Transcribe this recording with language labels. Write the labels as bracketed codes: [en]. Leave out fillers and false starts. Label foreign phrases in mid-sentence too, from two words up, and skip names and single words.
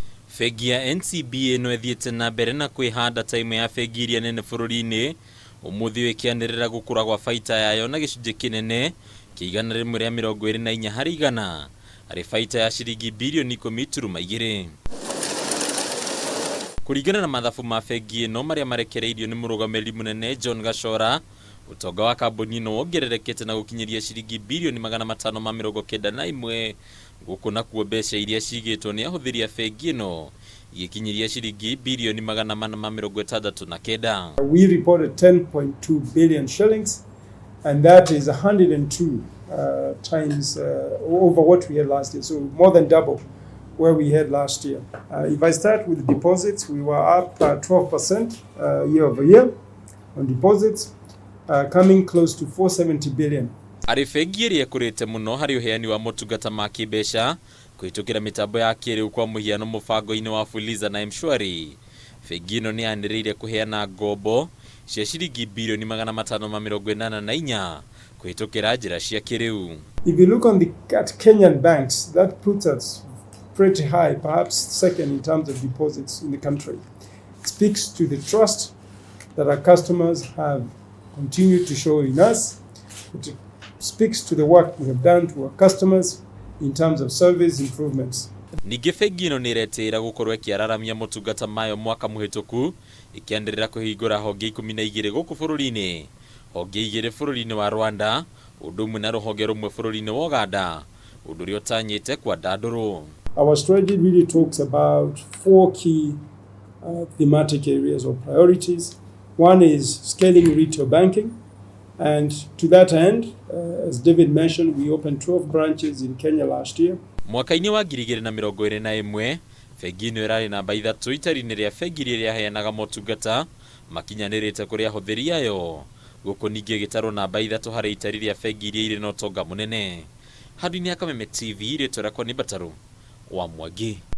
[ki] Bengi ya NCBA no ethiete na mbere na kwihanda time ya bengi iria nene bururi-ini umuthi wikianirira gukura gwa baita yayo na gicunji kinene kiigana rimwe ria 24 harĩ igana harĩ baita ya ciringi mbirioni 10.2 kuringana na mathabu ma bengi no maria marekereirio ni murugamĩrĩri munene John Gachora. Utonga wa kambuni no wongererekete na gukinyiria ciringi mbirioni 591 guku nakuo mbeca iria cigitwo ni ahuthiri a bengi no igikinyiria ciringi mbirioni 469. [en] We reported 10.2 billion shillings, and that is 102 times over what we had last year, so more than double where we had last year. If I start with deposits, we were up 12% year over year on deposits, coming close to 470 billion. [ki] Ari bengi iria kurite muno hari uheani wa motungata ma kibeca kuhitukira mitambo ya kiriu kwa muhiano mubango-ini wa Fuliza na M-Shwari. Bengi ino niyaniriire kuheana ngombo cia ciringi mbirioni 584 kuhitukira njira cia kiriu. [en] If you look at Kenyan banks, that puts us pretty high, perhaps second in terms of deposits in the country. It speaks to the trust that our customers have continued to show in us. It speaks to the work we have done to our customers in terms of service improvements. [ki] Ningi bengi ino niretira gukorwo ikiararamia motungata mayo mwaka muhituku ikiandirira kuhingura honge 12 guku bururi-ini, honge 2 bururi-ini wa Rwanda, undu umwe na ruhonge rumwe bururi-ini wa Uganda, undu uri utanyite kwa danduru. [en] Our strategy really talks about 4 key thematic areas or priorities. One is scaling retail banking, and to that end, as David mentioned, we opened 12 branches in Kenya last year. [ki] Mwaka-ini wa 2021, bengi ino irari na baita itari-ini ria bengi iria heanaga motungata makinyanirite kuri ahuthiri ayo, guku ningi gitarwo na baita harĩ itari ria bengi iria iri na utonga munene. Handũ-ini ya Kameme TV ritwa rakwa ni Bataru wa Mwangi.